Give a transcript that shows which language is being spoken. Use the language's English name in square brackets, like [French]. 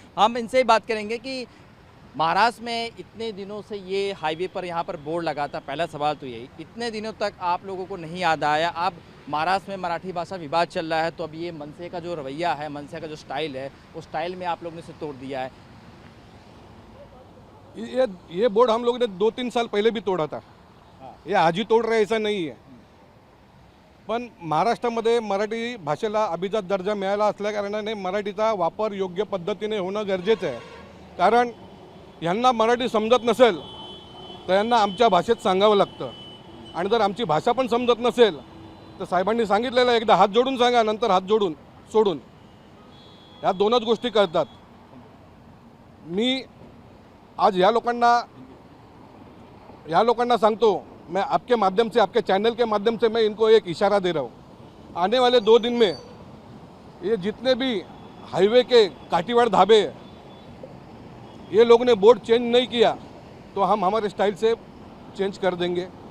[Hindi] हम इनसे ही बात करेंगे कि महाराष्ट्र में इतने दिनों से ये हाईवे पर यहाँ पर बोर्ड लगा था, पहला सवाल तो यही, इतने दिनों तक आप लोगों को नहीं याद आया। अब महाराष्ट्र में मराठी भाषा विवाद चल रहा है तो अब ये मनसे का जो रवैया है, मनसे का जो स्टाइल है, उस स्टाइल में आप लोगों ने इसे तोड़ दिया है। ये बोर्ड हम लोगों ने 2-3 साल पहले भी तोड़ा था, ये आज ही तोड़ रहे ऐसा [Marathi] नाही आहे। पण महाराष्ट्रामध्ये मराठी भाषेला अभिजात दर्जा मिळाला असल्याकारणाने मराठीचा वापर योग्य पद्धतीने होणं गरजेचं आहे। कारण यांना मराठी समजत नसेल तर यांना आमच्या भाषेत सांगावं लागतं आणि जर आमची भाषा पण समजत नसेल तर साहेबांनी सांगितलेलं एकदा हात जोडून सांगा, नंतर हात जोडून सोडून, या दोनच गोष्टी करतात। मी आज या लोकांना सांगतो, [Hindi] मैं आपके माध्यम से, आपके चैनल के माध्यम से मैं इनको एक इशारा दे रहा हूँ, आने वाले 2 दिन में ये जितने भी हाईवे के काठीवाड़ ढाबे ये लोगों ने बोर्ड चेंज नहीं किया तो हम हमारे स्टाइल से चेंज कर देंगे।